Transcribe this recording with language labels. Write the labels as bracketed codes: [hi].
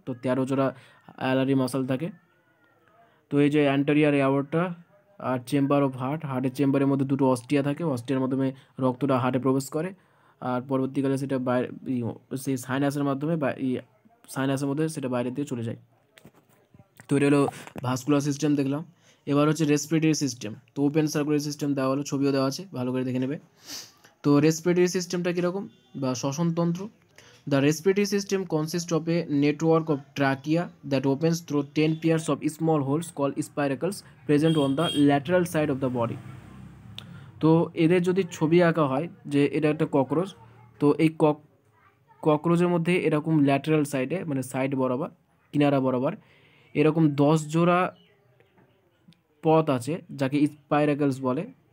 [bn] তো 13 জোড়া অ্যালারি মাসল থাকে। তো এই যে anterior অ্যাওয়ার্ডটা আর chamber of heart, হার্টের চেম্বারের মধ্যে দুটো অস্টিয়া থাকে, অস্টিয়ার মাধ্যমে রক্তটা হার্টে প্রবেশ করে, আর পরবর্তীকালে সেটা বাইরে সেই সাইনাসের মাধ্যমে সাইনাসের মধ্যে সেটা বাইরে দিয়ে চলে যায়। তো এটা হলো ভাস্কুলার সিস্টেম দেখলাম। এবার হচ্ছে রেসপিরেটরি সিস্টেম। তো ওপেন সার্কুলার সিস্টেম দেওয়া হলো, ছবিও দেওয়া আছে, ভালো করে দেখে নেবে। তো রেসপিরেটরি সিস্টেমটা কীরকম, বা শ্বসনতন্ত্র। [en] The respiratory system consist of a network of trachea that opens through 10 pairs of small holes called spiracles present on the lateral side of the body. [bn] তো এদের যদি ছবি আঁকা হয়, যে এটা একটা ককরোচ, তো এই ককরোচের মধ্যে এরকম ল্যাটারাল সাইডে মানে সাইড বরাবর, কিনারা বরাবর এরকম 10 জোড়া পথ আছে যাকে স্পাইরাকলস বলে।